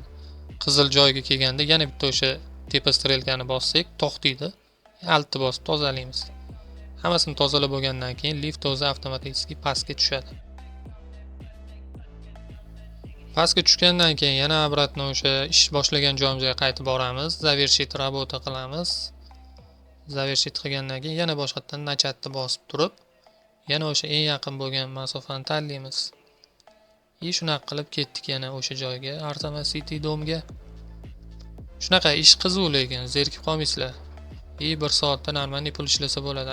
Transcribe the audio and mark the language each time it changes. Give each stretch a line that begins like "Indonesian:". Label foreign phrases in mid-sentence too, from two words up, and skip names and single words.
Uzbek: Qizil joyga kelganda yana bitta o'sha tepa strelkani bossak, to'xtaydi. Altni bosib tozalaymiz. Hammasini tozalab bo'lgandan keyin lift o'zi avtomatik pastga tushadi. Pastga tushgandan keyin yana обратно o'sha ish boshlagan joyimizga qaytib boramiz.
Russian: Завершить работа
Uzbek: qilamiz. Завершить qilgandan keyin yana boshqatdan nachatni bosib turib, yana o'sha eng yaqin bo'lgan masofani tanlaymiz. Shunaqa qilib ketdik yana o'sha joyga, Artama City domga. Shunaqa ish qiziq lekin zerikib qolmaysizlar. 1 soatda normalniy pul ishlasa bo'ladi.